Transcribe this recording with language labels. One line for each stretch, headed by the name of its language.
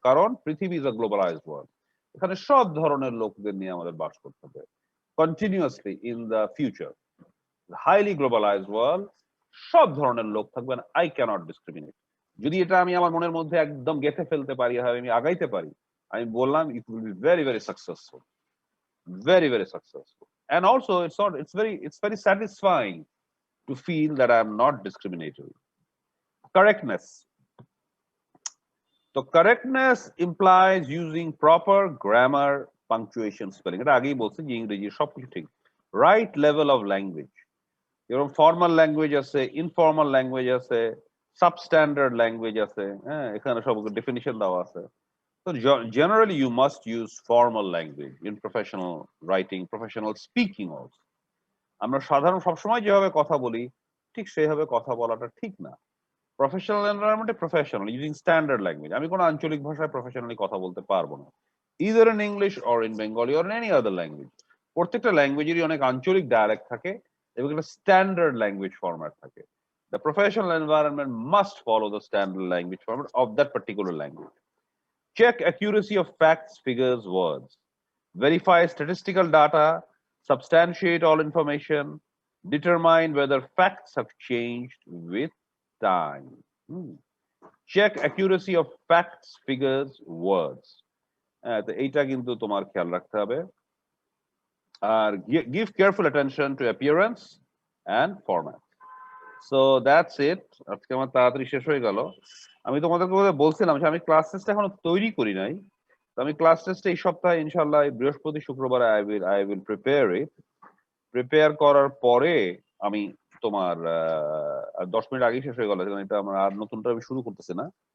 Bangla: কারণ পৃথিবী
English: is a globalised world,
Bangla: এখানে সব ধরনের লোকদের নিয়ে আমাদের বাস করতে হবে
English: Continuously in the future. Highly globalised world,
Bangla: সব ধরনের লোক থাকবেন।
English: I cannot discriminate.
Bangla: যদি এটা আমি আমার মনের মধ্যে একদম গেঁথে ফেলতে পারি, হয় আমি আগাইতে পারি, আমি বললাম
English: It will be very very successful, very very successful. And also it's very satisfying to feel that I'm not discriminatory. Correctness. So correctness implies using proper grammar, punctuation, spelling.
Bangla: এটা আগেই বলছি যে ইংরেজি সবকিছু ঠিক,
English: right level of language,
Bangla: এরকম formal language আছে, informal language আছে, সাবস্ট্যান্ডার্ড ল্যাঙ্গুয়েজ আছে, হ্যাঁ, এখানে সব ডেফিনিশন দেওয়া আছে।
English: So generally, you must use formal language in professional writing, professional speaking also.
Bangla: আমরা সাধারণ সবসময় যেভাবে কথা বলি, ঠিক সেভাবে কথা বলাটা ঠিক না। Professional এনভায়রনমেন্টে professional, using standard language. আমি কোনো আঞ্চলিক ভাষায় প্রফেশনালি কথা বলতে পারবো না,
English: Either in English or in Bengali or in any other language.
Bangla: প্রত্যেকটা ল্যাঙ্গুয়েজেরই অনেক আঞ্চলিক ডায়ালেক্ট থাকে এবং একটা স্ট্যান্ডার্ড ল্যাঙ্গুয়েজ ফরম্যাট থাকে।
English: The professional environment must follow the standard language format of that particular language. Check accuracy of facts, figures, words. Verify statistical data. Substantiate all information. Determine whether facts have changed with time. Check accuracy of facts, figures, words.
Bangla: তো এইটা কিন্তু তোমার খেয়াল রাখতে হবে।
English: আর give careful attention to appearance and format. So that's it.
Bangla: আজকে আমার তাড়াতাড়ি শেষ হয়ে গেল। আমি তোমাদেরকে বলছিলাম যে আমি ক্লাস টেস্ট এখনো তৈরি করি নাই। তো আমি ক্লাস টেস্ট এই সপ্তাহে ইনশাল্লাহ বৃহস্পতি শুক্রবারে
English: I will prepare it.
Bangla: Prepare করার পরে আমি তোমার 10 মিনিট আগেই শেষ হয়ে গেল, এটা আমার আর নতুনটা আমি শুরু করতেছি না।